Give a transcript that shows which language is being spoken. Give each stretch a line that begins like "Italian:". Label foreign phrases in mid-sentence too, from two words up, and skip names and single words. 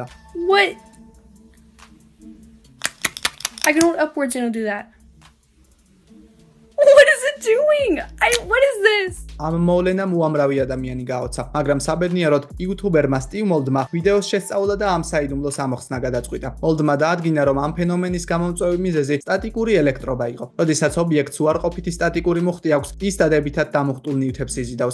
English: What? I can hold upwards and it'll do that. What is it doing? What is this?
Georgian: ამ მოვლენამ უამრავი ადამიანი გააოცა, მაგრამ საბედნიეროდ იუთუბერმა სტივ მოლდმა ვიდეოს შესწავლა და ამ საიდუმლოს ამოხსნა გადაწყვიტა. მოლდმა დაადგინა, რომ ამ ფენომენის გამომწვევი მიზეზი სტატიკური ელექტრობა იყო. როდესაც ობიექტს უარყოფითი სტატიკური მუხტი აქვს, ის დადებითად დამუხტულ ნივთებს იზიდავს.